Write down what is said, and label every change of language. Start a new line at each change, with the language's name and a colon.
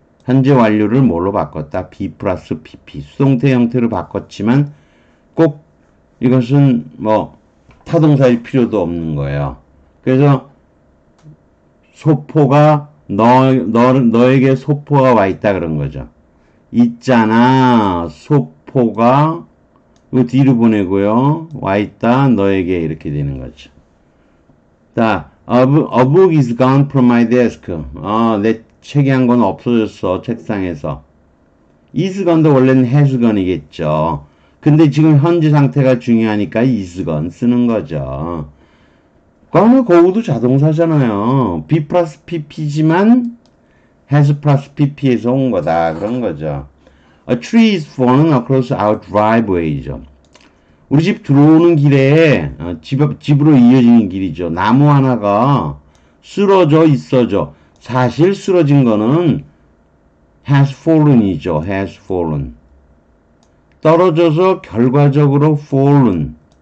Korean: 현재 완료를 뭘로 바꿨다? B 플러스 PP 수동태 형태로 바꿨지만 꼭 이것은 뭐 타동사일 필요도 없는 거예요. 그래서 소포가 너에게 소포가 와 있다 그런 거죠. 있잖아 소포가 이거 뒤로 보내고요. 와 있다 너에게 이렇게 되는 거죠.
English: 자, a book is gone from my desk.
Korean: 내 책이 한 권 없어졌어 책상에서. is gone도 원래는 has gone이겠죠. 근데 지금 현재 상태가 중요하니까 is gone 쓰는 거죠. 거나 go도 자동사잖아요. B 플러스 PP지만 has 플러스 PP에서 온 거다. 그런 거죠.
English: A tree is fallen across our driveway죠.
Korean: 우리 집 들어오는 길에 집으로 이어지는 길이죠. 나무 하나가 쓰러져 있어져. 사실 쓰러진 거는 has fallen이죠.
English: has fallen.
Korean: 떨어져서 결과적으로 fallen.